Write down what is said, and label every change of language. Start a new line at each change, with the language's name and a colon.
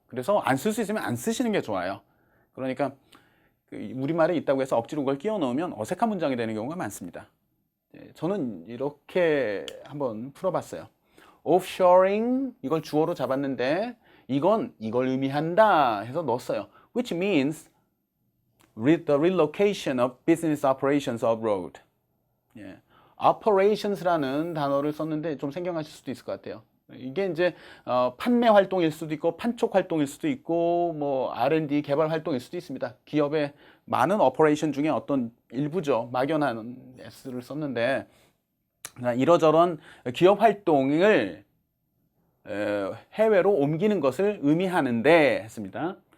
Korean: 그래서 안 쓸 수 있으면 안 쓰시는 게 좋아요. 그러니까 우리말에 있다고 해서 억지로 그걸 끼워 넣으면 어색한 문장이 되는 경우가 많습니다. 저는 이렇게 한번 풀어봤어요. offshoring, 이걸 주어로 잡았는데 이걸 의미한다 해서 넣었어요.
English: Which means the relocation of business operations abroad.
Korean: operations라는 단어를 썼는데 좀 생경하실 수도 있을 것 같아요. 이게 이제 판매 활동일 수도 있고 판촉 활동일 수도 있고 뭐 R&D 개발 활동일 수도 있습니다. 기업의 많은 오퍼레이션 중에 어떤 일부죠. 막연한 S를 썼는데 이러저런 기업 활동을 해외로 옮기는 것을 의미하는데 했습니다.